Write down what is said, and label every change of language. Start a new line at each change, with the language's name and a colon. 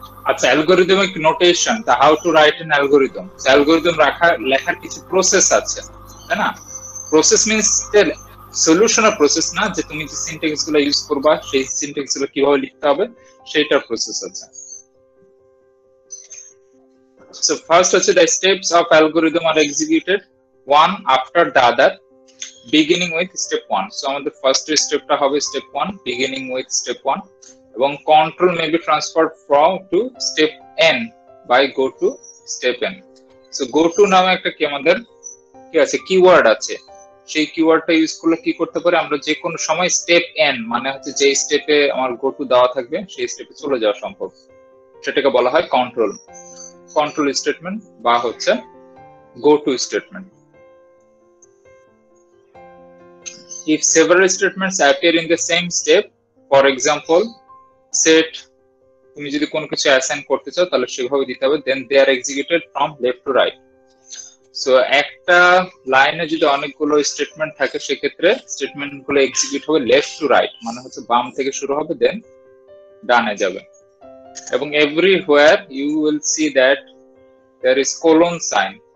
Bangla: আচ্ছা, algorithmic notation, তা how to write an algorithm. Algorithm লেখার কিছু প্রসেস আছে, তাই না? প্রসেস মিন্স সলিউশনের প্রসেস না, যে তুমি যে সিনট্যাক্স গুলো ইউজ করবা সেই সিনট্যাক্স গুলো কিভাবে লিখতে হবে সেইটার প্রসেস আছে।
English: So first হচ্ছে the steps of algorithm are executed one after the other beginning with step 1. So
Bangla: আমাদের ফার্স্ট স্টেপটা হবে
English: step 1 beginning with step 1, এবং control may be transferred from to step n by go to step n.
Bangla: So go to নামে একটা কি আমাদের কি আছে, কিওয়ার্ড আছে। সেই কিওয়ার্ডটা ইউজ করলে কি করতে পারে, আমরা যে কোনো সময় স্টেপ n মানে হচ্ছে যে স্টেপে আমার গো টু দেওয়া থাকবে সেই স্টেপে চলে যাওয়া সম্ভব, সেটাকে বলা হয় কন্ট্রোল স্টেটমেন্ট বা হচ্ছে go to statement.
English: If several statements appear in the same step, for example set,
Bangla: তুমি যদি কোনো কিছু অ্যাসাইন করতে চাও তাহলে সেভাবে দিতে হবে,
English: then they are executed from left to right.
Bangla: So একটা লাইনে যদি অনেকগুলো স্টেটমেন্ট থাকে সেক্ষেত্রে স্টেটমেন্ট গুলো এক্সিকিউট হবে লেফট টু রাইট, মানে হচ্ছে বাম থেকে শুরু হবে দেন ডানে যাবে।
English: এবং everywhere you will see that there is colon sign.